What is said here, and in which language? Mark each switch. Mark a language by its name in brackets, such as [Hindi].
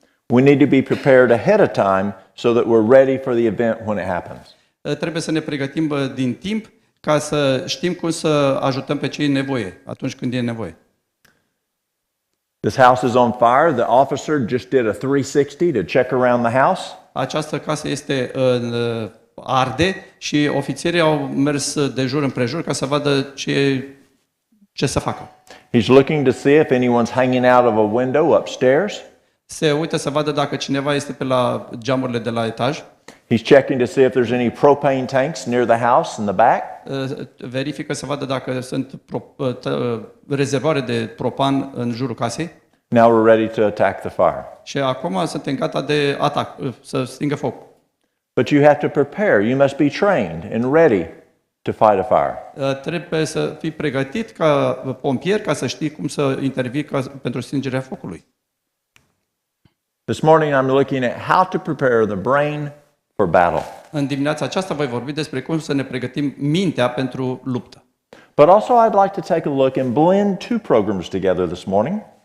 [English] We need to be prepared ahead of time so that we're ready for the event when it happens. [Romanian] Trebuie să ne pregătim din timp ca să știm cum să ajutăm pe cei în nevoie atunci când e nevoie. [English] This house is on fire. The officer just did a 360 to check around the house. [Romanian] Această casă este arde și ofițerii au mers de jur împrejur ca să vadă ce să facă. [English] He's looking to see if anyone's hanging out of a window upstairs. [Romanian] Se uită să vadă dacă cineva este pe la geamurile de la etaj. [English] He's checking to see if there's any propane tanks near the house in the back. [Romanian] Verifică să vadă dacă sunt rezervoare de propan în jurul casei. [English] Now we're ready to attack the fire. [Romanian] Și acum suntem gata de atac, să stingă foc. [English] But you have to prepare. You must be trained and ready to fight a fire. [Romanian] Trebuie să fii pregătit ca pompier ca să știi cum să intervii pentru stingerea focului. [English] This morning I'm looking at how to prepare the brain for battle. [Romanian] În dimineața aceasta voi vorbi despre cum să ne pregătim mintea pentru luptă. [English] But also I'd like to take a look and blend two programs together this morning.